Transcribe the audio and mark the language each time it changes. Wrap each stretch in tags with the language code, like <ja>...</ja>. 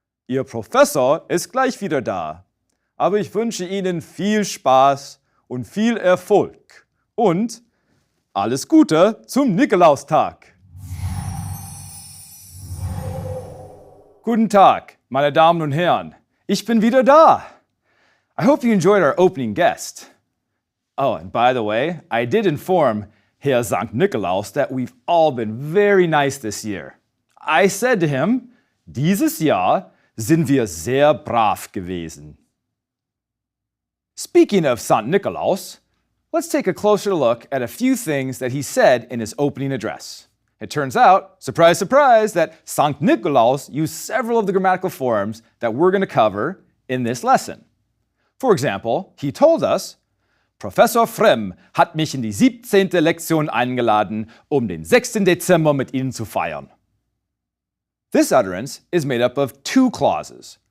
<de>Ihr Professor ist gleich wieder da, aber ich wünsche Ihnen viel Spaß und viel Erfolg und alles Gute zum Nikolaustag. Guten Tag, meine Damen und Herren, ich bin wieder da.</de> <en>I hope you enjoyed our opening guest. Oh, and by the way, I did inform</en> <de>Herr Sankt Nikolaus</de> <en>that we've all been very nice this year. I said to him,</en> <de>dieses Jahr sind wir sehr brav gewesen.</de> <en>Speaking of St. Nikolaus, let's take a closer look at a few things that he said in his opening address. It turns out, surprise, surprise, that St. Nikolaus used several of the grammatical forms that we're going to cover in this lesson. For example, he told us,</en> <de>Professor Frem hat mich in die 17. Lektion eingeladen, um den 6. Dezember mit Ihnen zu feiern.</de> <en>This utterance is made up of two clauses.</en>